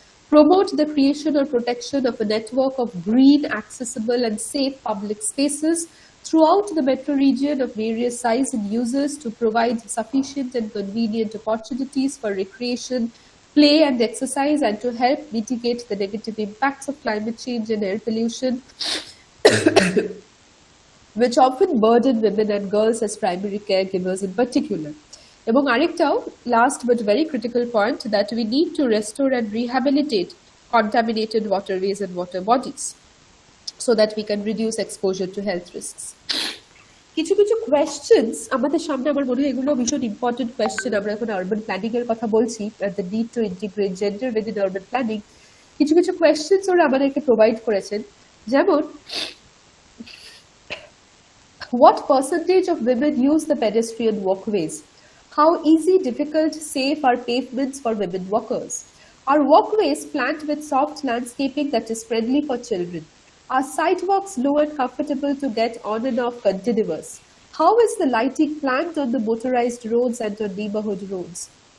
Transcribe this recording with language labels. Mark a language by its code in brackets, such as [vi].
[en] Promote the creation or protection of a network of green, accessible and safe public spaces throughout the metro region of various size and uses to provide sufficient and convenient opportunities for recreation, play and exercise, and to help mitigate the negative impacts of climate change and air pollution which often burden women and girls as primary caregivers in particular. [bn] এবং আরেকটাও [en] last but very critical point, that we need to restore and rehabilitate contaminated waterways and water bodies so that we can reduce exposure to health risks. [bn] কিছু কিছু questions আমাদের সামনে, আমার মনে হয় এগুলো ভীষণ ইম্পর্টেন্ট কোয়েশ্চেন। আমরা এখন আরবান প্ল্যানিং এর কথা বলছি, [en] The need to integrate gender within urban planning. [bn] কিছু কিছু কোয়েশ্চেন্স ওরা আমাদেরকে প্রোভাইড করেছেন, যেমন [en] what percentage of women use the pedestrian walkways? How easy, difficult, safe are pavements for women walkers? Are walkways planned with soft landscaping that is friendly for children? Are sidewalks low and comfortable to get on and off continuous? How is the lighting planned on the motorized roads and on neighborhood roads?